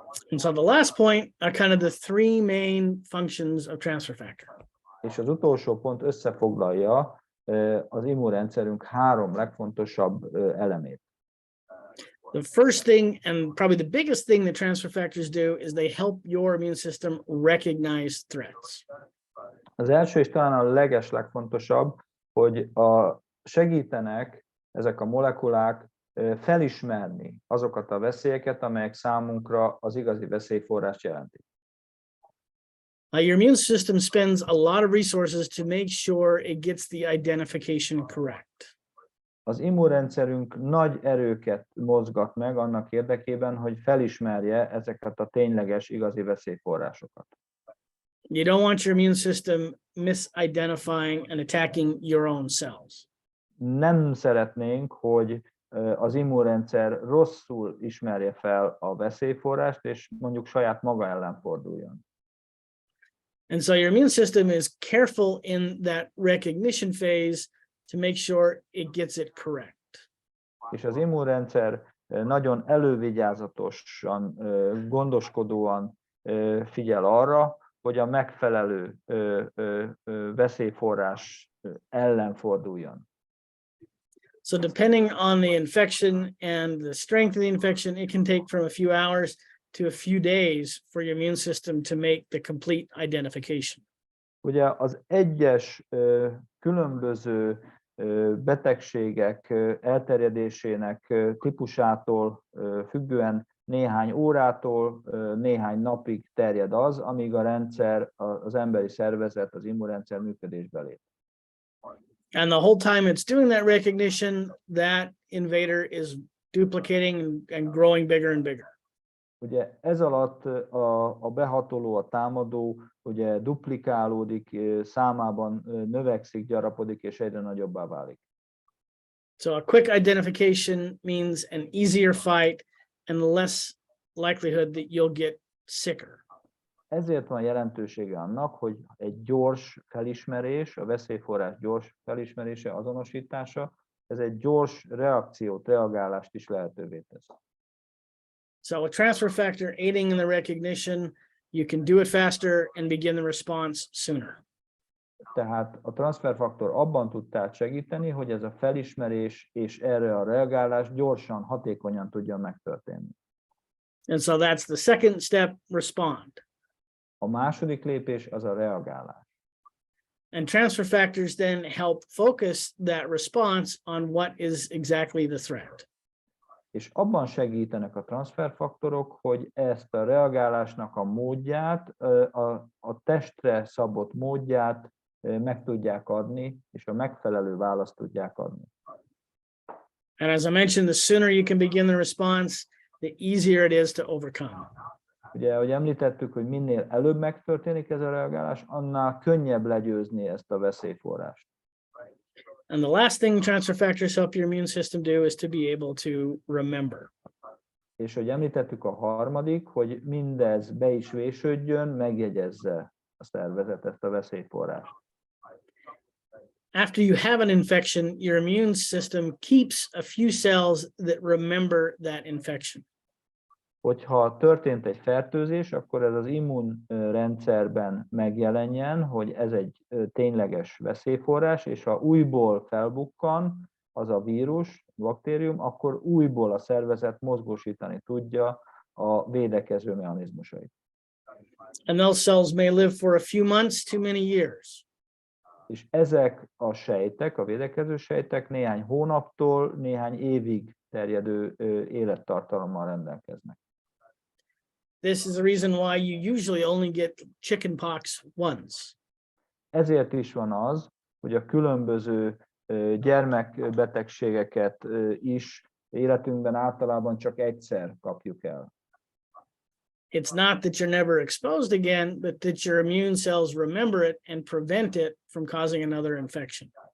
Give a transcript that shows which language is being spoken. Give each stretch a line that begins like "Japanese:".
English: And so the last point are kind of the three main functions of transfer factor.
Hungarian: És az utolsó pont összefoglalja az immunrendszerünk három legfontosabb elemét.
English: The first thing, and probably the biggest thing that transfer factors do, is they help your immune system recognize threats.
Hungarian: Az első és talán a legfontosabb, hogy segítenek ezek a molekulák felismerni azokat a veszélyeket, amelyek számunkra az igazi veszélyforrást jelentik.
English: Your immune system spends a lot of resources to make sure it gets the identification correct.
Hungarian: Az immunrendszerünk nagy erőket mozgat meg annak érdekében, hogy felismerje ezeket a tényleges, igazi veszélyforrásokat.
English: You don't want your immune system misidentifying and attacking your own cells.
Hungarian: Nem szeretnénk, hogy az immunrendszer rosszul ismerje fel a veszélyforrást, és mondjuk saját maga ellen forduljon.
English: And so your immune system is careful in that recognition phase to make sure it gets it correct.
Hungarian: És az immunrendszer nagyon elővigyázatosan, gondoskodóan figyel arra, hogy a megfelelő veszélyforrás ellen forduljon.
English: So depending on the infection and the strength of the infection, it can take from a few hours to a few days for your immune system to make the complete identification.
Hungarian: Ugye az egyes különböző betegségek elterjedésének típusától függően néhány órától néhány napig terjed az, amíg a rendszer, az emberi szervezet, az immunrendszer működésbe lép.
English: And the whole time it's doing that recognition, that invader is duplicating and growing bigger and bigger.
Hungarian: Ugye ez alatt a behatoló, a támadó ugye duplikálódik, számában növekszik, gyarapodik és egyre nagyobbá válik.
English: So a quick identification means an easier fight and less likelihood that you'll get sicker.
Hungarian: Ezért van jelentősége annak, hogy egy gyors felismerés, a veszélyforrás gyors felismerése, azonosítása, ez egy gyors reakciót, reagálást is lehetővé tesz.
English: So a transfer factor aiding in the recognition, you can do it faster and begin the response sooner.
Hungarian: Tehát a transferfaktor abban tud tehát segíteni, hogy ez a felismerés és erre a reagálás gyorsan, hatékonyan tudjon megtörténni.
English: And so that's the second step, respond.
Hungarian: A második lépés az a reagálás.
English: And transfer factors then help focus that response on what is exactly the threat.
Hungarian: És abban segítenek a transferfaktorok, hogy ezt a reagálásnak a módját, a testre szabott módját meg tudják adni, és a megfelelő választ tudják adni.
English: And as I mentioned, the sooner you can begin the response, the easier it is to overcome.
Hungarian: Ugye, ahogy említettük, hogy minél előbb megtörténik ez a reagálás, annál könnyebb legyőzni ezt a veszélyforrást.
English: And the last thing transfer factors help your immune system do is to be able to remember.
Hungarian: És hogy említettük, a harmadik, hogy mindez be is vésődjön, megjegyezze a szervezet ezt a veszélyforrást.
English: After you have an infection, your immune system keeps a few cells that remember that infection.
Hungarian: Hogyha történt egy fertőzés, akkor ez az immunrendszerben megjelenjen, hogy ez egy tényleges veszélyforrás, és ha újból felbukkan az a vírus, baktérium, akkor újból a szervezet mozgósítani tudja a védekező mechanizmusait.
English: And those cells may live for a few months to many years.
Hungarian: És ezek a sejtek, a védekező sejtek néhány hónaptól néhány évig terjedő élettartalommal rendelkeznek.
English: This is the reason why you usually only get chickenpox once.
Hungarian: Ezért is van az, hogy a különböző gyermekbetegségeket is életünkben általában csak egyszer kapjuk el.
English: It's not that you're never exposed again, but that your immune cells remember it and prevent it from causing another infection.